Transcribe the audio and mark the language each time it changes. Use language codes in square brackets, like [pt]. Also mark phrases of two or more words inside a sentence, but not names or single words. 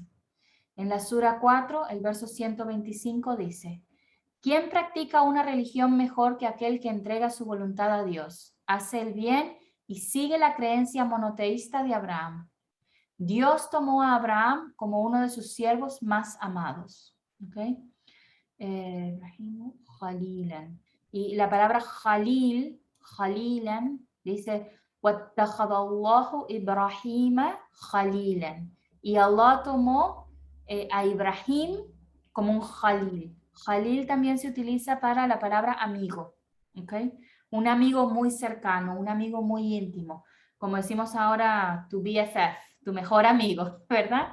[es] En la Sura 4, el verso 125 dice, ¿quién practica una religión mejor que aquel que entrega su voluntad a Dios, hace el bien y sigue la creencia monoteísta de Abraham? Dios tomó a Abraham como uno de sus siervos más amados. ¿Okay? Khalilan. Y la palabra Khalil, Khalilan, dice, [ar] وَاتَّخَذَ اللَّهُ إِبْرَاهِيمَ خَلِيلًا. [es] Y Allah tomó a Ibrahim como un Khalil. Khalil también se utiliza para la palabra amigo. ¿Okay? Un amigo muy cercano, un amigo muy íntimo. Como decimos ahora, tu BFF, tu mejor amigo, ¿verdad?